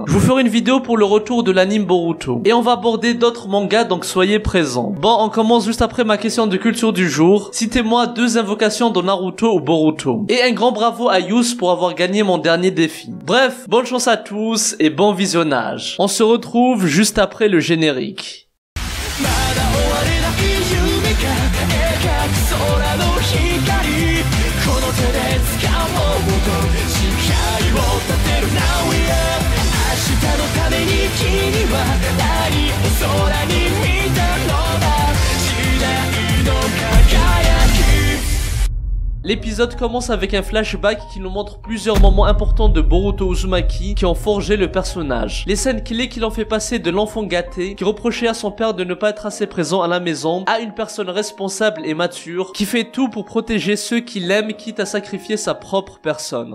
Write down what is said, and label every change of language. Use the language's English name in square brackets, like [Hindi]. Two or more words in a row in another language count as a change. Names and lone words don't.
[French] Je vous ferai une vidéo pour le retour de l'anime Boruto. Et on va aborder d'autres mangas, donc soyez présents. Bon, on commence juste après ma question de culture du jour. Citez-moi 2 invocations de Naruto ou Boruto. Et un grand bravo à Yus pour avoir gagné mon dernier défi. Bref, bonne chance à tous et bon visionnage. On se retrouve juste après le générique. [Japanese] 空の光この手で掴もうと誓いを立てる [English] Now we are [Japanese] 明日のために君は何を空に見たのだ時代の輝き [French] L'épisode commence avec un flashback qui nous montre plusieurs moments importants de Boruto Uzumaki qui ont forgé le personnage. Les scènes clés qui l'ont fait passer de l'enfant gâté, qui reprochait à son père de ne pas être assez présent à la maison, à une personne responsable et mature, qui fait tout pour protéger ceux qui l'aiment quitte à sacrifier sa propre personne.